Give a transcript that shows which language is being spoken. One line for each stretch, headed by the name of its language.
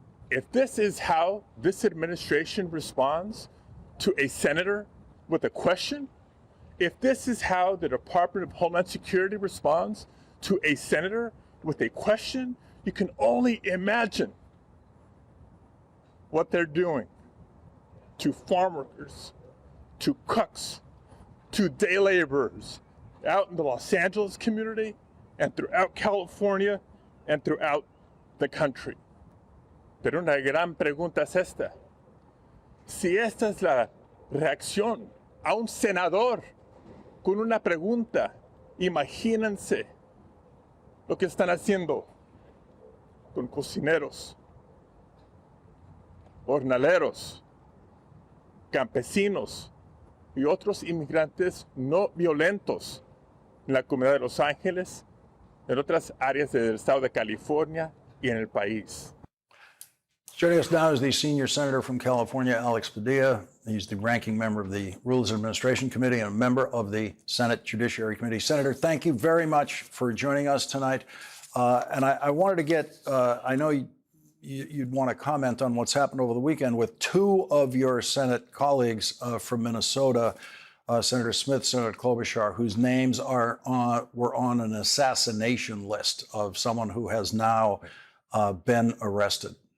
English: If this is how this administration responds to a senator with a question, if this is how the Department of Homeland Security responds to a senator with a question, you can only imagine what they're doing to farm workers, to cooks, to day laborers out in the Los Angeles community and throughout California and throughout the country.
Spanish: Pero una gran pregunta es esta. Si esta es la reacción a un senador con una pregunta. Imagínense lo que están haciendo con cocineros, jornaleros, campesinos y otros inmigrantes no violentos en la comunidad de Los Ángeles, en otras áreas del estado de California y en el país.
English: Joining us now is the senior senator from California, Alex Padilla. He's the ranking member of the Rules and Administration Committee and a member of the Senate Judiciary Committee. Senator, thank you very much for joining us tonight. And I wanted to get, I know you'd want to comment on what's happened over the weekend with two of your Senate colleagues from Minnesota, Senator Smith, Senator Klobuchar, whose names were on an assassination list of someone who has now been arrested.